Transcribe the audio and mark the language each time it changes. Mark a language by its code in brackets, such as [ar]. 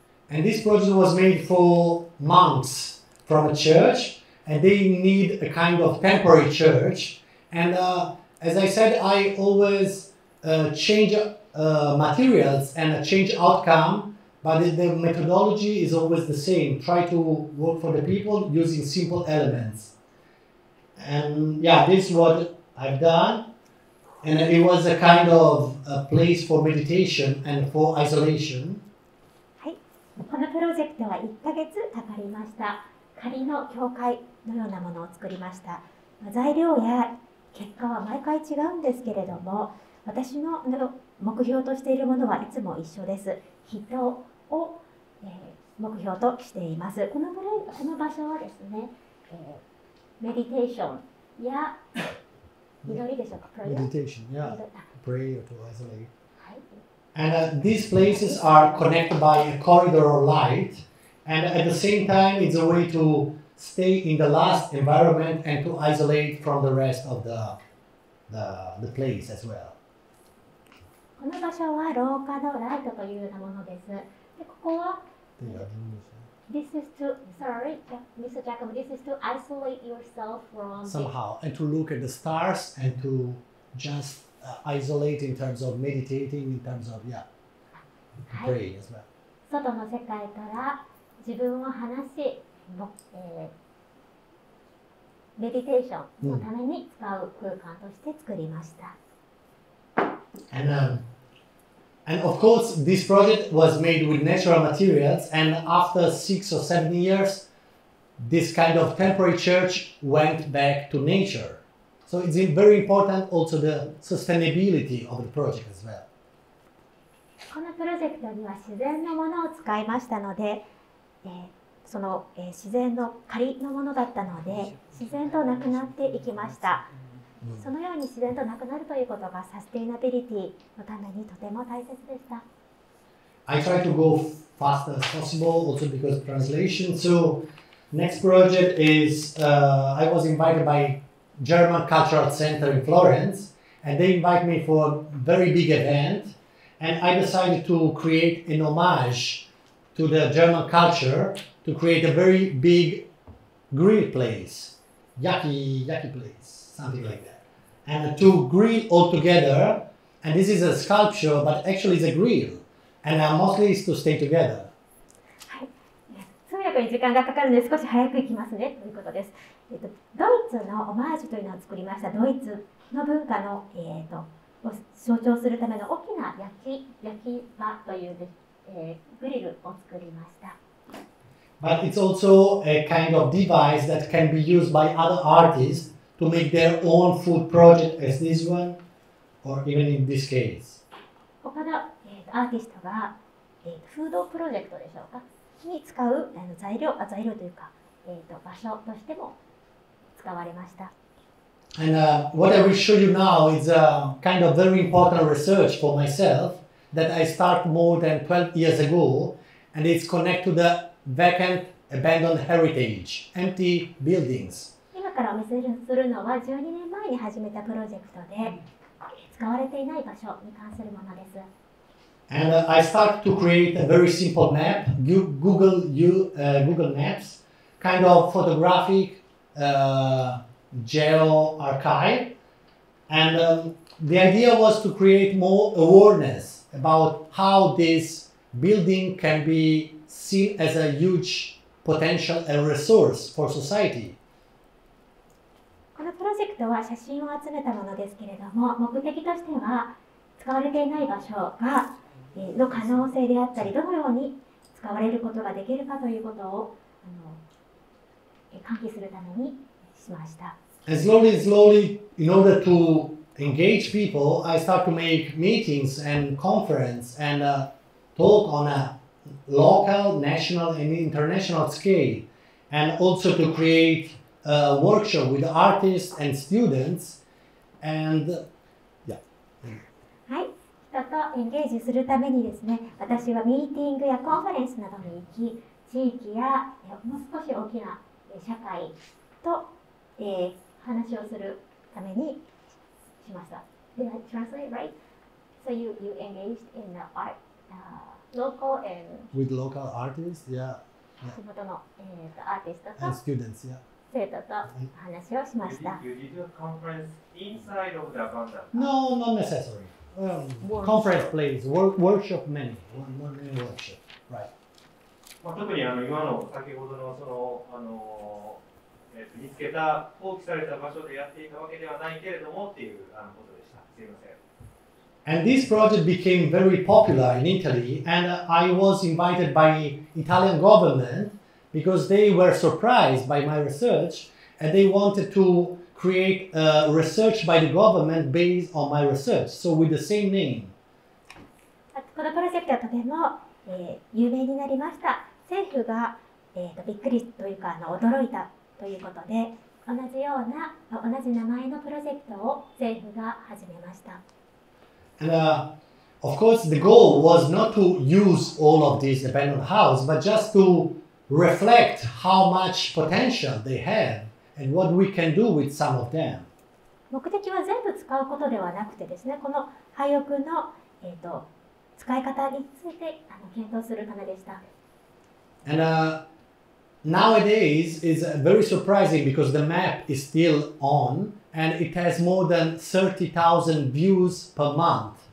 [en] And this project was made for monks from a church, and they need a kind of temporary church. And as I said, I always change materials and change outcome, but the methodology is always the same. Try to work for the people using simple elements. And yeah, this is what I've done. And it was a kind of a place for meditation and for isolation. [ja] はい。このプロジェクトは1ヶ月かかりました。仮の教会のようなものを作りました。材料や結果は毎回違うんですけれども、私の目標としているものはいつも一緒です。人を、目標としています。この場所はですね、メディテーションや祈りでしょうか、 [en] meditation, yeah, prayer to isolate. And these places are connected by a corridor of light, and at the same time, it's a way to stay in the last environment and to isolate from the rest of the place as well. [ja] この場所は廊下のライトというようなものです。で、ここは [en] This is to, sorry, Mr. Giacomo, this is to isolate yourself from somehow, and to look at the stars and to just isolate in terms of meditating, in terms of, yeah, pray as well. [ja] 外の世界から自分を離し、メディテーションのために使う空間として作りました。 [en] And of course, this project was made with natural materials, and after 6 or 7 years, this kind of temporary church went back to nature. So it's very important also the sustainability of the project as well. [ja] このプロジェクトには自然のものを使いましたので、その、自然の仮のものだったので、自然となくなっていきました。そのように自然となくなるということがサステイナビリティのためにとても大切でした。 [en] I try to go fast as possible, also because of translation. So next project is I was invited by German Cultural Center in Florence, and they invite me for a very big event, and I decided to create an homage to the German culture to create a very big grill place, yaki place, something like that. And to grill all together, and this is a sculpture, but actually it's a grill, and mostly is to stay together. [ja] はい、通訳に時間がかかるので少し早くいきますねということです。ドイツのオマージュというのを作りました。ドイツの文化の、を象徴するための大きな焼き場という、グリルを作りました。 [en] But it's also a kind of device that can be used by other artists to make their own food project as this one, or even in this case. [ja] 他の、アーティストが、フードプロジェクトでしょうかに使う材料というか、場所としても使われました。 [en] And what I will show you now is a kind of very important research for myself that I started more than 12 years ago, and it's connected to the vacant, abandoned heritage, empty buildings. [ja] 今からお見せするのは12年前に始めたプロジェクトで使われていない場所に関するものです。 [en] And I started to create a very simple map, Google Maps, kind of photographic geo archive. And the idea was to create more awareness about how this building can be seen as a huge potential and resource for society. [ja] このプロジェクトは写真を集めたものですけれども、目的としては使われていない場所がの可能性であったり、どのように使われることができるかということを喚起するためにしました。 [en] And slowly, in order to engage people, I start to make meetings and conference and talk on a local, national, and international scale, and also to create a workshop with artists and students, and yeah. [ja] はい、人とエンゲージするためにですね、私はミーティングやコンファレンスなどに行き、地域やもう少し大きな社会と、話をするためにしました。 [en] Did I translate right? So you engaged in the art, local and with local artists, yeah. [ja] 地元の、アーティストと [en] And students, yeah. [ja] 生徒と話をしました。 [en] You did a conference inside of the abandoned? No, not necessary. Conference place, workshop many, one workshop, right. [ja] 特に今の先ほどのその見つけた放棄された場所でやっていたわけではないけれどもっていうことでした。すいません。 [en] And this project became very popular in Italy, and I was invited by Italian government because they were surprised by my research and they wanted to create research by the government based on my research, so with the same name. [ja] このプロジェクトはとても、有名になりました。政府が、びっくりというか驚いたということで、同じような同じ名前のプロジェクトを政府が始めました。 [en] And of course, the goal was not to use all of these abandoned houses, but just to reflect how much potential they have and what we can do with some of them. [ja] 目的は全部使うことではなくてですね、この廃屋の、使い方について検討するためでした。 [en] And nowadays it's very surprising because the map is still on and it has more than 30,000 views per month.